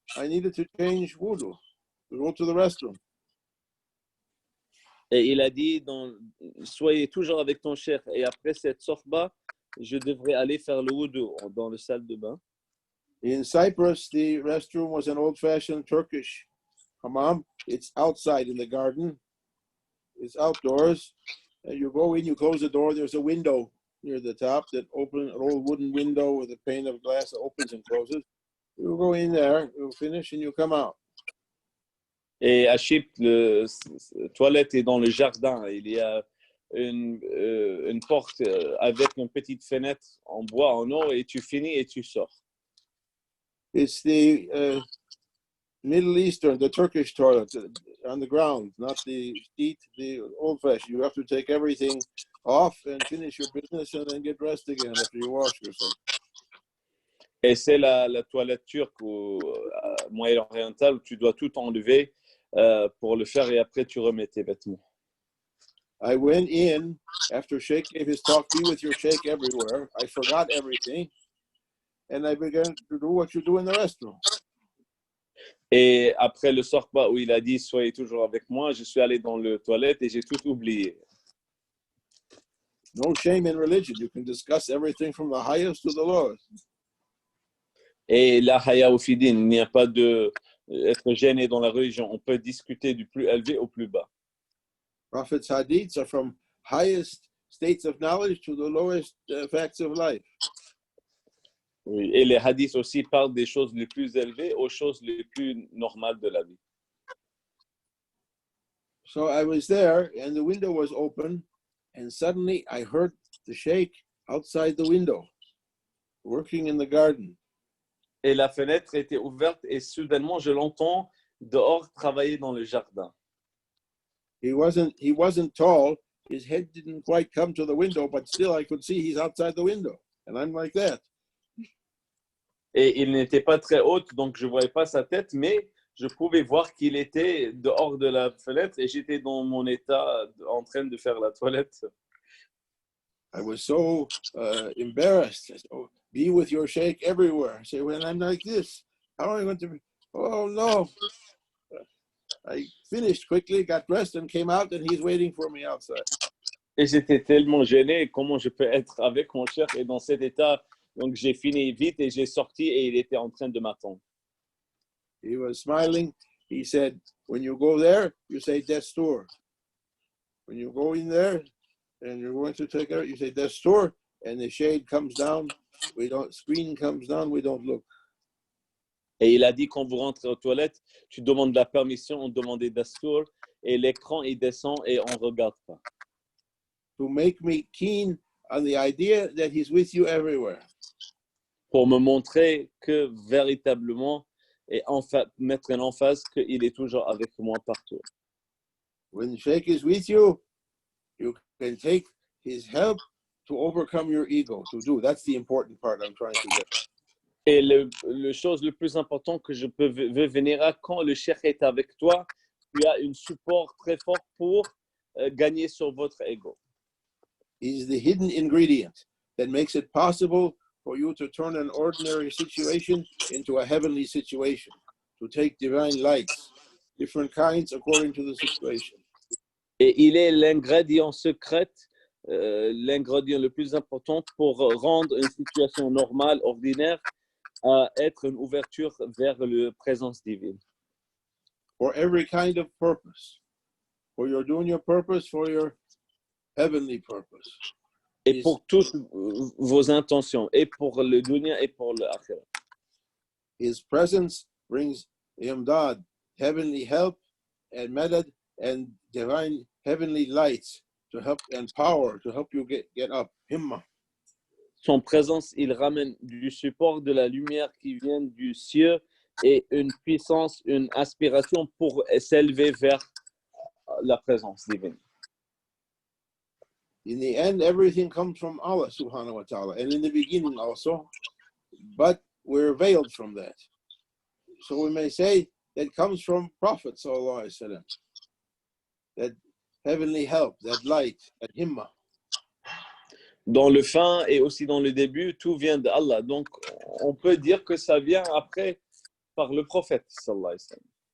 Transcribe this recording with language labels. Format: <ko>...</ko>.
<en>I needed to change wudu, to go to the restroom.</en> <fr>Et il a dit, soyez toujours avec ton cheikh. Et après cette sorba, je devrais aller faire le wudu dans la salle de bain.</fr> <en>In Cyprus, the restroom was an old-fashioned Turkish hammam. It's outside in the garden. It's outdoors. And you go in, you close the door. There's a window near the top that opens, an old wooden window with a pane of glass that opens and closes. You go in there, you finish, and you come out.</en> <fr>Et à Chypre, la toilette est dans le jardin. Il y a une porte avec une petite fenêtre en bois, en or, et tu finis et tu sors.</fr> <en>It's the Middle Eastern, the Turkish toilet on the ground, not the seat, the old-fashioned. You have to take everything off and finish your business and then get dressed again after you wash yourself.</en> <fr>Et c'est la toilette turque ou moyen-orientale où tu dois tout enlever pour le faire et après tu remets tes vêtements.</fr> <en>I went in after Sheikh gave his talk, be with your Sheikh everywhere. I forgot everything, and I began to do what you do in the restroom.</en> <fr>Et après le sorba où il a dit soyez toujours avec moi, je suis allé dans le toilette et j'ai tout oublié.</fr> <en>No shame in religion. You can discuss everything from the highest to the lowest.</en> <fr>Et</fr> <ar>la haya au fidin,</ar> <fr>il n'y a pas de être gêné dans la religion. On peut discuter du plus élevé au plus bas.</fr> <en>Prophet's hadiths are from highest states of knowledge to the lowest facts of life.</en> <fr>Oui. Et les hadiths aussi parlent des choses les plus élevées aux choses les plus normales de la vie.</fr> <en>So I was there, and the window was open, and suddenly I heard the sheikh outside the window, working in the garden.</en> <fr>Et la fenêtre était ouverte et soudainement je l'entends dehors travailler dans le jardin.</fr> <en>He wasn't tall. His head didn't quite come to the window, but still I could see he's outside the window. And I'm like that.</en> <fr>Et il n'était pas très haut, donc je ne voyais pas sa tête, mais je pouvais voir qu'il était dehors de la fenêtre et j'étais dans mon état en train de faire la toilette.</fr> <en>I was so embarrassed. I said, oh, be with your sheikh everywhere. I say, when I'm like this, how am I going to be? Oh, no. I finished quickly, got dressed, and came out, and he's waiting for me outside.</en> <fr>Et j'étais tellement gêné, comment je peux être avec mon cher et dans cet état. Donc j'ai fini vite et j'ai sorti et il était en train de m'attendre.</fr> <en>He was smiling. He said, when you go there, you say Destur. When you go in there and you're going to take it, you say Destur, and the shade comes down. Screen comes down, we don't look.</en> <fr>Et il a dit, quand vous rentrez aux toilettes, tu demandes la permission, on demandait Dastur, et l'écran, il descend et on ne regarde pas.</fr> <en>To make me keen on the idea that he's with you everywhere.</en> <fr>Pour me montrer que véritablement, et mettre en emphase qu'il est toujours avec moi partout.</fr> <en>When Sheikh is with you, you can take his help to overcome your ego, to do. That's the important part I'm trying to get.</en> <fr>Et le chose le plus important que je peux venir à quand le cheikh est avec toi, tu as un support très fort pour gagner sur votre ego.</fr> <en>He's the hidden ingredient that makes it possible for you to turn an ordinary situation into a heavenly situation, to take divine lights, different kinds according to the situation.</en> <fr>Et il est l'ingrédient secret, l'ingrédient le plus important pour rendre une situation normale, ordinaire, à être une ouverture vers la présence divine.</fr> <en>For every kind of purpose, for your dunya purpose, for your heavenly purpose.</en> <fr>Et pour toutes vos intentions, et pour le dunya et pour l'akhirah.</fr> <en>His presence brings imdad, heavenly help, and madad, and divine heavenly lights to help, and power to help you get up. Himma.</en> <fr>Son présence, il ramène du support, de la lumière qui vient du ciel et une puissance, une aspiration pour s'élever vers la présence divine.</fr> <en>In the end, everything comes from Allah</en> <ar>subhanahu wa ta'ala,</ar> <en>and in the beginning also, but we're veiled from that. So we may say that comes from Prophet</en> <ar>sallallahu alaihi wasallam,</ar> <en>that heavenly help, that light, that himma.</en> <fr>Dans le fin et aussi dans le début, tout vient d'Allah. Donc, on peut dire que ça vient après par le prophète</fr> <ar>sallallahu alayhi wa sallam.</ar>